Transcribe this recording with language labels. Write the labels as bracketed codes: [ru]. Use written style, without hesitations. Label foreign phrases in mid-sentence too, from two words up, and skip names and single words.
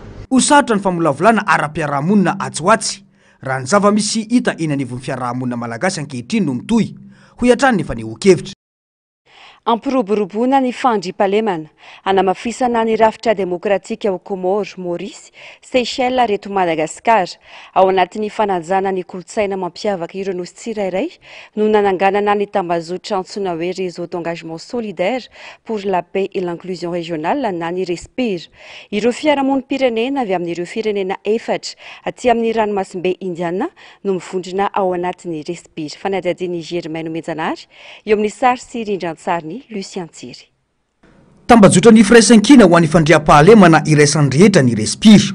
[mg] ho sarotra ny famolavolana ara-piarahamonina atsoatsy raha ny zava-misy hita eny anivon'ny fiarahamonina malagasy ankehitriny no mitohy ho iatrany ny fanehoan-kevitra Ampiroboroboana ny fandriampahalemana hanamafisana ny rafitra demokratika ao Comores, Maurice, Seychelles reto Madagasikara ao anatin'ny fanajana ny kolotsaina mampiavaka ireo nosy tsirairay no nananganana ny tambazotra antsoina hoe réseau d'engagement solidaire pour la paix et l'inclusion régionale na ny RESPIR. Ireo fiarahamonim-pirenena avy amin'ireo firenena efatra aty amin'ny ranomasimbe Indiana no mivondrona ao anatin'ny RESPIR. Fanadihadian'i Germaine Menjanary eo amin'ny sary sy rindran-tsariny Lucien Tsiry. Tambazotra ny firaisan-kina ho an'ny fandriam-pahalemana iraisan'ny rehetra ny RESPIR.